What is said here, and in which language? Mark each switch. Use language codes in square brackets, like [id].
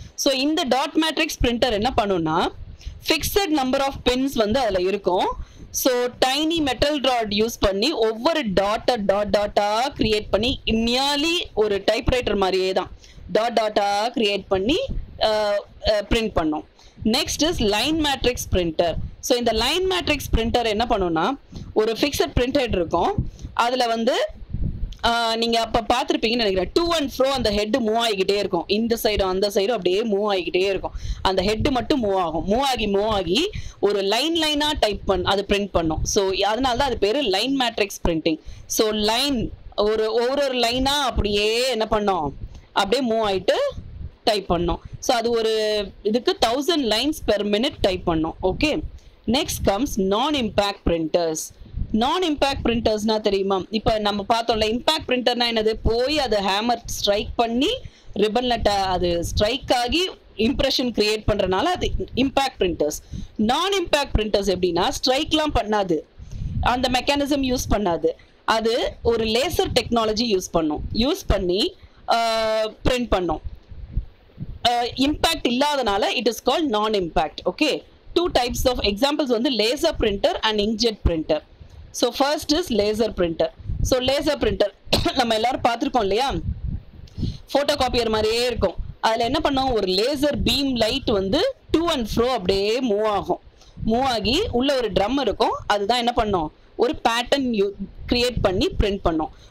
[ta] So இந்த dot matrix printer என்ன பண்ணும்னா [en] fixed number of pins [ta] வந்து அதுல இருக்கும். So [en] tiny metal rod [ta] use பண்ணி ஒவ்வொரு டாட்டா கிரியேட் பண்ணி nearly ஒரு டைப்ரைட்டர் மாதிரியே தான் டாட்டா கிரியேட் பண்ணி print பண்ணும். [en] Next is line matrix printer. So இந்த line matrix printer [ta] என்ன பண்ணும்னா ஒரு [en] fixed print head இருக்கும். [ta] அதுல வந்து நீங்க அப்ப பார்த்திருப்பீங்கன்னு நினைக்கிறேன், [en] to and fro [ta] அந்த ஹெட் மூவ் ஆகிக்கிட்டே இருக்கும். இந்த சைடும் அந்த சைடும் அப்படியே மூவ் ஆகிக்கிட்டே இருக்கும். அந்த ஹெட் மட்டும் மூவ் ஆகி ஒரு லைனா அது பிரிண்ட் பண்ணும். ஸோ அதனால தான் அது பேரு line matrix printing. So line ஒவ்வொரு லைனா அப்படியே என்ன பண்ணோம்? அப்படியே மூவ் ஆகிட்டு டைப் பண்ணோம். ஸோ அது ஒரு இதுக்கு [en] 1000 lines per minute [ta] டைப் பண்ணோம். [en] Okay, next comes non impact printers. Non impact பிரிண்டர்ஸ்னா தெரியுமா? [ta] இப்போ நம்ம பார்த்தோம்ல, இம்பேக்ட் பிரிண்டர்னா என்னது? போய் அது ஹேமர் ஸ்ட்ரைக் பண்ணி ரிப்பன்ல அது ஸ்ட்ரைக் ஆகி இம்ப்ரெஷன் கிரியேட் பண்றதுனால அது இம்பேக்ட் பிரிண்டர்ஸ். நான் இம்பேக்ட் பிரிண்டர்ஸ் எப்படின்னா ஸ்ட்ரைக்லாம் பண்ணாது, அந்த மெக்கானிசம் யூஸ் பண்ணாது. அது ஒரு லேசர் டெக்னாலஜி யூஸ் பண்ணி பிரிண்ட் பண்ணும். இம்பாக்ட் இல்லாதனால [en] it is called non impact. Okay, two types of examples வந்து laser printer and inkjet printer. So first is laser printer. [ta] So laser printer நம்ம எல்லாரும் பார்த்திருக்கோம் இல்லையா, போட்டோ காப்பியர் மாதிரியே இருக்கும். அதில் என்ன பண்ணோம், ஒரு லேசர் பீம் லைட் வந்து டு அண்ட் ஃப்ரோ அப்படியே மூவ் ஆகி உள்ள ஒரு ட்ரம் இருக்கும். அதுதான் என்ன பண்ணோம், ஒரு பேட்டர்ன் கிரியேட் பண்ணி பிரிண்ட் பண்ணோம்.